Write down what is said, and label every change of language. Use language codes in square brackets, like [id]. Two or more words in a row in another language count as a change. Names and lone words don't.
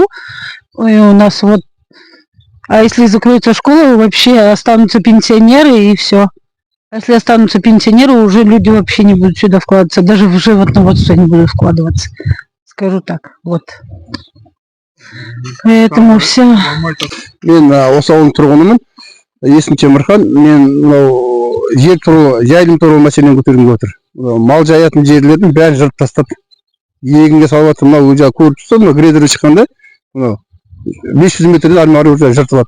[ru] И у нас вот. А если закроется школа, вообще останутся пенсионеры и все. А если останутся пенсионеры, уже люди вообще не будут сюда вкладываться. Даже в животноводство не будут вкладываться. Скажу так. Вот. Поэтому все. [kk] Мен осы ауылдың тұрғынымын. Есім Темірхан. Мен жер туралы, жайылым туралы мәселені көтергім отыр. Мал жаятын жерлердің бәрін жырып тастап, егінге салып жатыр. Мынау өзі көріп тұрсыз, мына грейдерге шыққанда, 500 метрден ары жыртып жатыр.